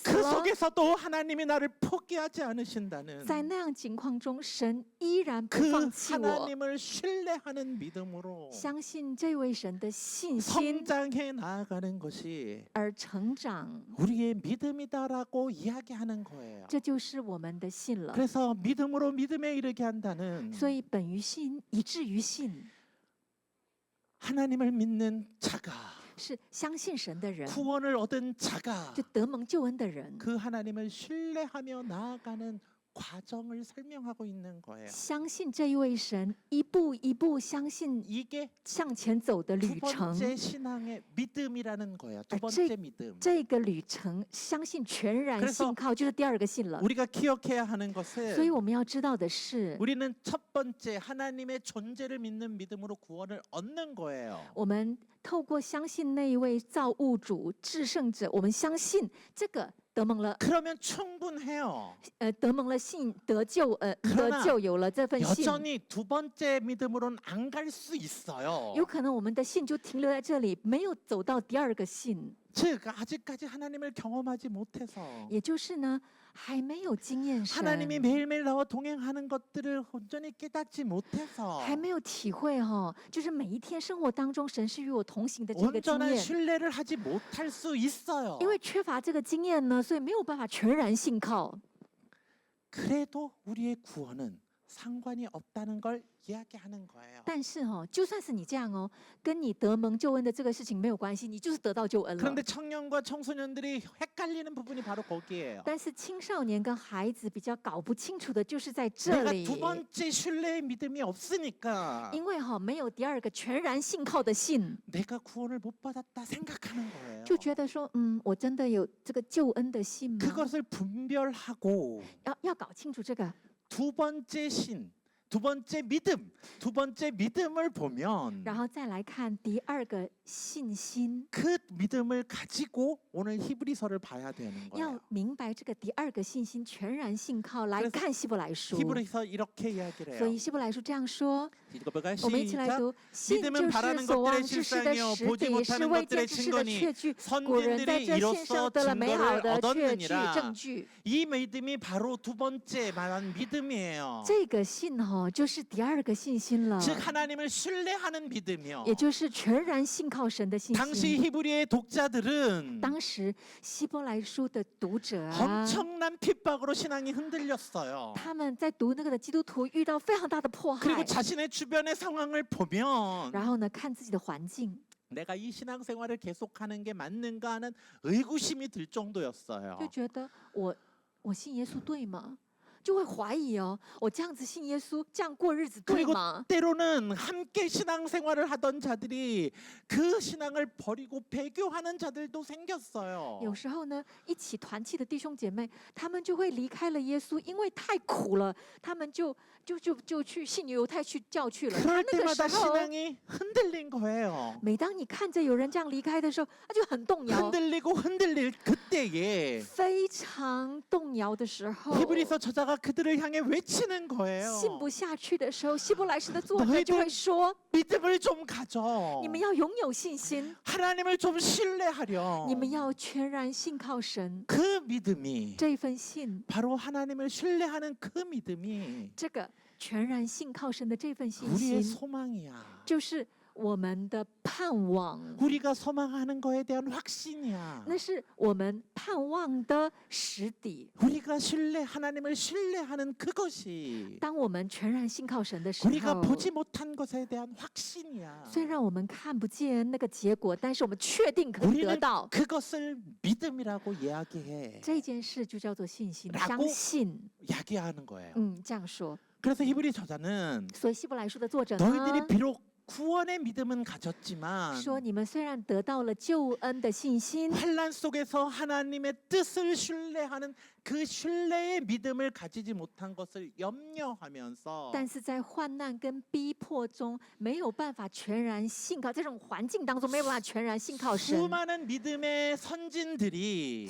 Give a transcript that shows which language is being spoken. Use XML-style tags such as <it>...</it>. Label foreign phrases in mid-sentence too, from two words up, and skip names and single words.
<ko>그</ko> <zh>了，</zh> <ko>속에서도 하나님이 나를 포기하지 않으신다는</ko> <zh>在那样情况中，神依然不</zh> <ko>그</ko> <zh>放弃我。</zh> <ko>하나님을 신뢰하는 믿음으로</ko> <zh>相信这位神的信心</zh> <ko>성장해 나아가는 것이</ko> <zh>而成长，</zh> <ko>우리의 믿음이다라고 이야기하는 거예요.</ko> <zh>这就是我们的信了。</zh> <ko>그래서 믿음으로 믿음에 이르게 한다는</ko> <zh>所以本于信，以至于信，</zh> <ko>하나님을 믿는 자가</ko> <zh>是相信神的人，</zh> <ko>구원을 얻은 자가</ko> <zh>就得蒙救恩的人，</zh> <ko>그 하나님을 신뢰하며 나아가는 과정을 설명하고 있는 거예요.</ko> <zh>相信这一位神，一步一步相信</zh> <ko>이게</ko> <zh>向前走的</zh> <ko>두</ko> <zh>旅程。</zh> <ko>번째 신앙의 믿음이라는 거예요. 두 아, 번째 믿음.</ko> <zh>这个旅程，相信全然</zh> <ko>그래서</ko> <zh>信靠，就是第二个信了。</zh> <ko>우리가 기억해야 하는</ko> <zh>所以</zh> <ko>것은</ko> <zh>我们要知道的是，</zh> <ko>우리는 첫 번째 하나님의 존재를 믿는 믿음으로 구원을 얻는 거예요.</ko> <zh>我们透过相信那一位造物主、至圣者，我们相信这个得蒙了，</zh> <ko>그러면 충분해요.</ko> <zh>得蒙了信，得救，</zh> <ko>그러나</ko> <zh>得救有了这份信。</zh> <ko>여전히 두 번째 믿음으로는 안 갈 수 있어요.</ko> <zh>有可能我们的信就停留在这里，没有走到第二个信，</zh> <ko>즉 아직까지 하나님을 경험하지 못해서</ko> <zh>也就是呢，还没有经验神，</zh> <ko>하나님이 매일매일 나와 동행하는 것들을 온전히 깨닫지 못해서</ko> <zh>还没有体会就是每一天生活当中神是与我同行的这个经</zh> <ko>온전한</ko> <zh>验。</zh> <ko>신뢰를 하지 못할 수 있어요.</ko> <zh>因为缺乏这个经验呢，所以没有办法全然信靠。</zh> <ko>그래도 우리의 구원은 상관이 없다는 걸 이야기하는 거예요.</ko> <zh>但是就算是你这样跟你得蒙救恩的这个事情没有关系，你就是得到救恩了</zh> <ko>그런데 。 청년과 청소년들이 헷갈리는 부분이 바로 거기에요.</ko> <zh>但是青少年跟孩子比较搞不清楚的就是在这</zh> <ko>내가</ko> <zh>里，</zh> <ko>두 번째 신뢰의 믿음이 없으니까</ko> <zh>因为没有第二个全然信靠的信，</zh> <ko>내가 구원을 못 받았다 생각하는 거예요.</ko> <zh>就觉得说，我真的有这个救恩的信吗？</zh> <ko>그것을 분별하고</ko> <zh>要搞清楚这个。</zh> <ko>두 번째 신, 두 번째 믿음을 보면</ko> <zh>然后再来看第二个信心，</zh> <ko>그 믿음을 가지고 오늘 히브리서를 봐야 되는</ko> <zh>要</zh> <ko>거예요.</ko> <zh>明白这个第二个信心全然信靠来</zh> <ko>그래서</ko> <zh>看希伯来书。</zh> <ko>히브리서 이렇게 이야기를</ko> <zh>所</zh> <ko>해요.</ko> <zh>以希伯来书这样说，</zh> <ko>읽어볼까요?</ko> <zh>我们一起来</zh> <ko>시작.</ko> <zh>读：信</zh> <ko>믿음은</ko> <zh>就</zh> <ko>바라는</ko> <zh>是所</zh> <ko>것들의</ko> <zh>望之事的</zh> <ko>실상이요</ko> <zh>实</zh> <ko>보지</ko> <zh>底，是</zh> <ko>못하는</ko> <zh>未</zh> <ko>것들의</ko> <zh>见之事的</zh> <ko>증거니</ko> <zh>确据。古人在</zh> <ko>선민들이</ko> <zh>这线</zh> <ko>이로써</ko> <zh>上得了美好</zh> <ko>증거를</ko> <zh>的确据</zh> <ko>얻었느니라.</ko> <zh>证据。</zh> <ko>이 믿음이 바로 두 번째 말한 믿음이에요.</ko> <zh>这个信就是第二个信心了，</zh> <ko>즉 하나님을 신뢰하는 믿음이요.</ko> <zh>也就是全然信靠神的信</zh> <ko>당시</ko> <zh>心。</zh> <ko>히브리의 독자들은</ko> <zh>当时希伯来书的读者啊，</zh> <ko>엄청난 핍박으로 신앙이 흔들렸어요.</ko> <zh>他们在读那个的基督徒遇到非常大的迫害</zh> <ko>그리고 ， 자신의 주변의 상황을 보면</ko> <zh>然后呢，看自己的环境，</zh> <ko>내가 이 신앙생활을 계속하는 게 맞는가 하는 의구심이 들 정도였어요.</ko> <zh>就觉得我信耶稣对吗？就会怀疑我这样子信耶稣，这样过日子对</zh> <ko>그리고</ko> <zh>吗？</zh> <ko>때로는 함께 신앙생활을 하던 자들이 그 신앙을 버리고 배교하는 자들도 생겼어요.</ko> <zh>有时候呢，一起团契的弟兄姐妹，他们就会离开了耶稣，因为太苦了，他们就去信犹太去教去了。</zh> <ko>그럴</ko> <zh>那个时</zh> <ko>때마다</ko> <zh>候，</zh> <ko>신앙이 흔들린 거예요.</ko> <zh>每当你看着有人这样离开的时候，他就很动摇，</zh> <ko>흔들리고 흔들릴 그때에</ko> <zh>非常动摇的时候，</zh> <ko>히브리서 저자가 그들을 향해 외치는 거예요.</ko> <zh>信不下去的时候，希伯来书的作者</zh> <ko>너희들</ko> <zh>就会说：</zh> <ko>믿음을 좀 가져.</ko> <zh>你们要拥有信心，</zh> <ko>하나님을 좀 신뢰하려.</ko> <zh>你们要全然信靠神。</zh> <ko>그 믿음이</ko> <zh>这份信，</zh> <ko>바로 하나님을 신뢰하는 그 믿음이</ko> <zh>这个全然信靠神的这份信</zh> <ko>우리의</ko> <zh>心，</zh> <ko>소망이야.</ko> <zh>就是我们的盼望，</zh> <ko>우리가 소망하는 거에 대한 확신이야.</ko> <zh>那是我们盼望的实底。</zh> <ko>우리가 하나님을 신뢰하는 그것이</ko> <zh>当我们全然信靠神的时</zh> <ko>우리가</ko> <zh>候，</zh> <ko>보지 못한 것에 대한 확신이야.</ko> <zh>虽然我们看不见那个结果，但是我们确定可以得</zh> <ko>우리는</ko> <zh>到</zh> <ko>그것을 믿음이라고 이야기해.</ko> <zh>这件事，就叫做信心，</zh> <ko>라고</ko> <zh>相信。</zh> <ko>이야기하는 거예요.</ko> <zh>这样说。</zh> <ko>그래서 히브리 저자는</ko> <zh>所以希伯来书的作者</zh> <ko>너희들이</ko> <zh>呢</zh> <ko>비록 구원의 믿음은 가졌지만</ko> <zh>说，你们虽然得到了救恩的信心，</zh> <ko>환란 속에서 하나님의 뜻을 신뢰하는 그 신뢰의 믿음을 가지지 못한 것을 염려하면서</ko> <zh>但是在患难跟逼迫中，没有办法全然信靠，这种环境当中没有办法全然信靠神。</zh> <ko>수많은 믿음의 선진들이</ko>